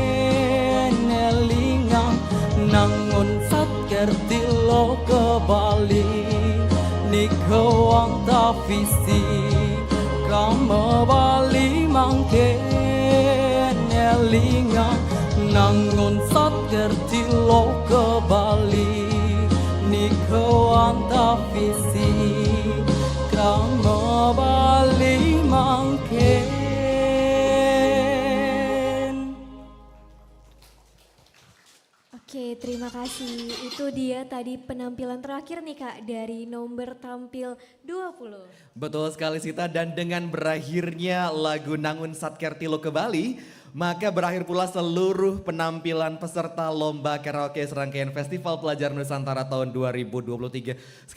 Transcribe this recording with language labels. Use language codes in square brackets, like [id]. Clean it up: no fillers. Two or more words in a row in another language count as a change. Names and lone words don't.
[ban] elinga Nangun Satkerti Loka Bali nikawang visi Kramo Bali mangken elinga Nangun Satkerti Loka Bali nikawang visi Kramo Bali mangken. [id] Oke, terima kasih. Itu dia tadi penampilan terakhir nih Kak dari nomor tampil 20. Betul sekali Sita, dan dengan berakhirnya lagu Nangun Satkerti Loka Bali, maka berakhir pula seluruh penampilan peserta Lomba Karaoke Serangkaian Festival Pelajar Nusantara tahun 2023.